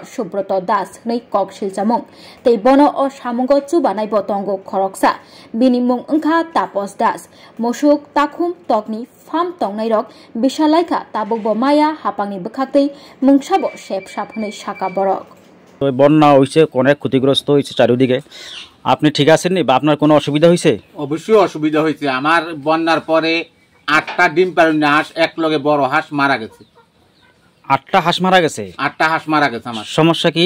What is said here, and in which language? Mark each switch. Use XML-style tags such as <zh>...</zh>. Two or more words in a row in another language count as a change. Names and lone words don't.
<trp>Subroto Das Nei Kok Shilchamong. Tei Bono o Shamungo Tsubanai Botongo Koroksa. Binimung Engka Tapos Das. Moshuk Takum Tokni Farm Tongnai Rok. Bishalaika Tabuk Bomaya Hapangni Bekakti Mungshabo Shep Shapne Shaka Borok.</trp> <bn>বন্যা হইছে অনেক ক্ষতিগ্রস্ত হইছে চারিদিকে আপনি ঠিক আছেন নি বা আপনার কোনো অসুবিধা হইছে অবশ্যই অসুবিধা হইছে আমার বন্যার পরে 8টা ডিম পারুন হাঁস এক লগে বড় হাঁস মারা গেছে 8টা হাঁস মারা গেছে 8টা হাঁস মারা গেছে আমার সমস্যা কি</bn>